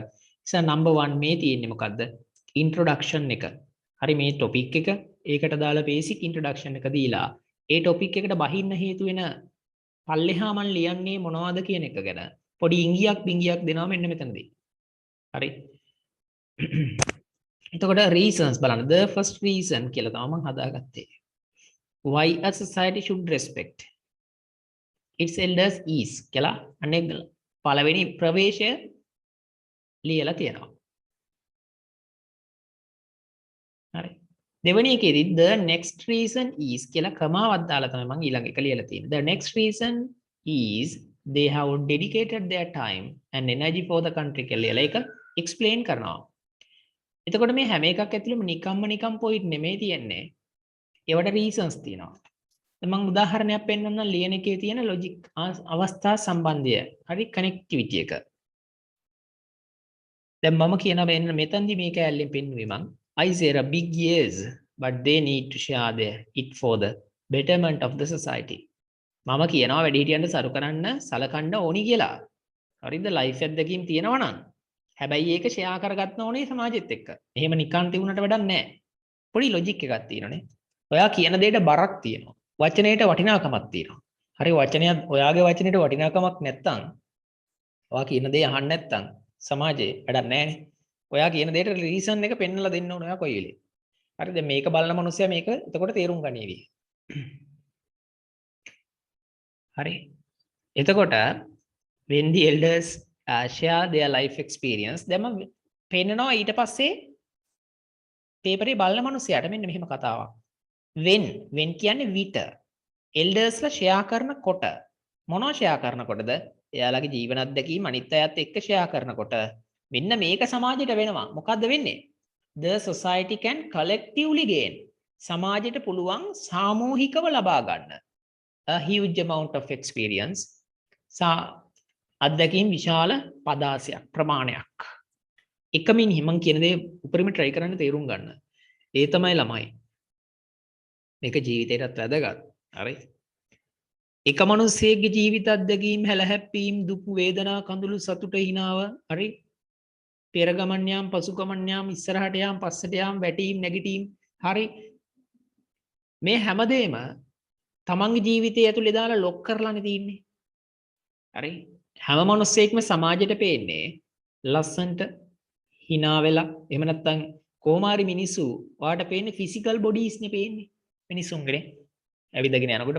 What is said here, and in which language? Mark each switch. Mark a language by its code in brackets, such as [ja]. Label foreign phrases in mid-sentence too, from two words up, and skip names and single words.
[si] ඉතින් නම්බර් 1 මේ තියෙන්නේ මොකද්ද? ඉන්ට්‍රොඩක්ෂන් එක. හරි මේ ටොපික් එක ඒකට දාලා [en] basic introduction [si] එක දීලා ඒ ටොපික් එකට බහින්න හේතු වෙන පල්ලෙහා මම ලියන්නේ මොනවද කියන එක ගැන පොඩි ඉංගියක් බිංගියක් දෙනවා මෙන්න මෙතනදී. හරි. එතකොට reasons බලන්න. [en] The first reason [si] කියලා තමයි මම හදාගත්තේ. [en] Why a society should respect its elders is [si] කියලා අනේ පළවෙනි ප්‍රවේශය ලියලා තියෙනවා. හරි. දෙවෙනි එකේදී [en] the next reason is [si] කියලා කමාවක් දාලා තමයි මම ඊළඟ එක ලියලා තියෙන්නේ. [en] The next reason is they have dedicated their time and energy for the country [si] කියලා ඒක explain කරනවා. එතකොට මේ හැම එකක් ඇතුළෙම නිකම් පොයින්ට් නෙමෙයි තියෙන්නේ. ඒවට reasons තියෙනවා. දැන් මම උදාහරණයක් පෙන්නන්නම් ලියන එකේ තියෙන logic අවස්ථා සම්බන්ධය. හරි connectivity එක. දැන් මම කියන මෙතනදී මේක ඇල්ලෙන් පෙන්නුවේ මම [en] I say a big yes but they need to share it for the betterment of the society. [si] මම කියනවා වැඩිහිටියන්ට සරු කරන්න සලකන්න ඕනි කියලා. හරිද? ලයිෆ් අත්දැකීම් තියෙනවා නම්. හැබැයි ඒක ෂෙයා කරගන්න ඕනේ සමාජෙත් එක්ක. එහෙම නිකන් තියුණට වැඩක් නැහැ. පොඩි ලොජික් එකක් තියෙනනේ. ඔයා කියන දෙයට බරක් තියෙනවා. වචනයට වටිනාකමක් තියෙනවා. හරි වචනයක් ඔයාගේ වචනයට වටිනාකමක් නැත්තම් ඔයා කියන දේ අහන්න නැත්තම් සමාජේ වැඩක් නැහැනේ. ඔයා කියන දෙයට රීසන් එක පෙන්නලා දෙන්න ඕන ඔයා කොයි වෙලේ. හරි දැන් මේක බලන මනුස්සයා මේක එතකොට තේරුම් ගනීවි. හරි. එතකොට [en] when the elders share their life experience [si] දැන් මම පෙන්නනවා ඊට පස්සේ පේපරේ බලන මනුස්සයාට මෙන්න මෙහෙම කතාවක්. when කියන්නේ විත එල්ඩර්ස්ලා ෂෙයා කරනකොට මොනවා ෂෙයා කරනකොටද? එයාලගේ ජීවන අත්දැකීම් අනිත් අයත් එක්ක ෂෙයා කරනකොට මෙන්න මේක සමාජයට වෙනවා. මොකද්ද වෙන්නේ? [en] The society can collectively gain. [si] සමාජයට පුළුවන් සාමූහිකව ලබා ගන්න. [en] A huge amount of experience. [si] අත්දැකීම් විශාල පදාසයක් ප්‍රමාණයක්. එකමින් හිමන් කියන දේ උපරිම try කරන්න තේරුම් ගන්න. ඒ තමයි ළමයි. මේක ජීවිතේටත් වැදගත්. හරි. එක මිනිස්සෙක්ගේ ජීවිත අත්දැකීම් හැලහැප්පීම් දුක් වේදනා කඳුළු සතුට හිනාව හරි පෙර ගමන් යාම් පසු ගමන් යාම් ඉස්සරහට යාම් පස්සට යාම් වැටීම් නැගිටීම් හරි මේ හැමදේම තමන්ගේ ජීවිතය ඇතුලේ දාලා ලොක් කරලානේ තින්නේ හරි හැම මිනිස්සෙක්ම සමාජයට පේන්නේ ලස්සන්ට hina වෙලා එහෙම නැත්නම් කොහොමාරි මිනිස්සු වාට පේන්නේ [en] physical bodies [si] නේ පේන්නේ මිනිස්සුන්ගේ ඇවිදගෙන යනකොට